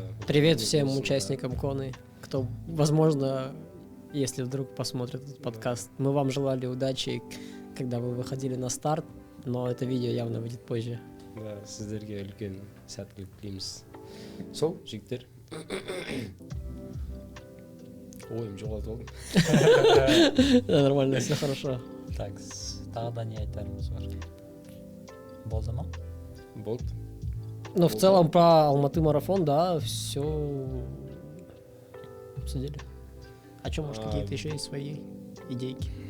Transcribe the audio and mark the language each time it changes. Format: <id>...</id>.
<ru>Привет всем участникам Коны, кто, возможно, если вдруг посмотрит этот подкаст. Мы вам желали удачи, когда вы выходили на старт, но это видео явно выйдет позже.</ru> <kk>Да, сіздерге үлкен сәттілік тілейміз. Сол, жігіттер. Ойым жоғалтып алдым.</kk> <ru>Да, нормально, все хорошо.</ru> <kk>Так, тағы да не айтарымыз бар? Болды ма? Болды.</kk> <ru>Ну, в целом, про Алматы марафон, да, все обсудили. А что, может, какие-то еще есть свои идейки?</ru>